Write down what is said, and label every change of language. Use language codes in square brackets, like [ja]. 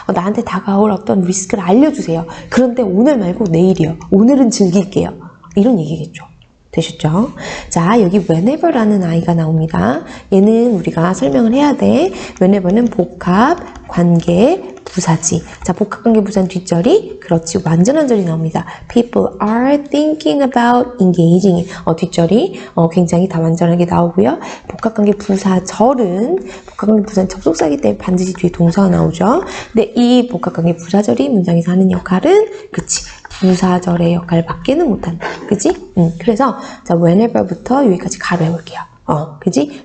[ko] 나한테 다가올 어떤 리스크를 알려주세요. 그런데 오늘 말고 내일이요. 오늘은 즐길게요. 이런 얘기겠죠. 되셨죠? 자, 여기 whenever라는 아이가 나옵니다. 얘는 우리가 설명을 해야 돼. whenever는 복합, 관계, 부사지. 자, 복합관계 부사는 뒷절이 그렇지 완전한 절이 나옵니다. [en] People are thinking about engaging. [ko] 뒷절이 굉장히 다 완전하게 나오고요. 복합관계 부사절은 복합관계 부사는 접속사이기 때문에 반드시 뒤에 동사가 나오죠. 근데 이 복합관계 부사절이 문장에서 하는 역할은 그치 부사절의 역할을 밖에는 못한다. 그치? 그래서 자 whenever부터 여기까지 가로 해볼게요. 그지?